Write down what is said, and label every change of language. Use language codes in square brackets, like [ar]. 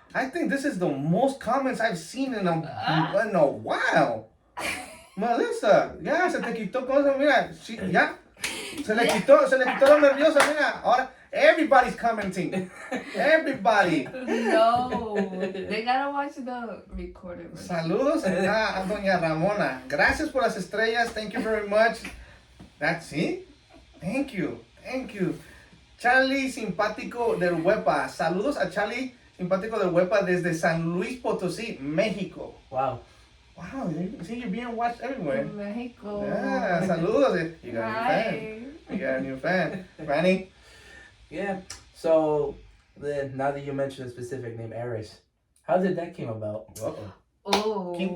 [en] I think this is the most comments I've seen in a while. [es] Melissa, ya se te quitó cosa, mira, ya. Se le quitó lo nerviosa, mira. Ahora [en] everybody's commenting. Everybody. No, they gotta watch the recording. [es] Saludos a Doña Ramona. Gracias por las estrellas. [en] Thank you very much. That's it. Thank you. [es] Charlie Simpático del Huepa. Saludos a Charlie Simpático del Huepa desde San Luis Potosí, México. [en] Wow. Wow, see, you're being watched everywhere. Mexico. Yeah, saludos. You got a new fan. Franny? Yeah. So, now that you mentioned a specific name, Aries, how did that came about? Uh-oh. Oh.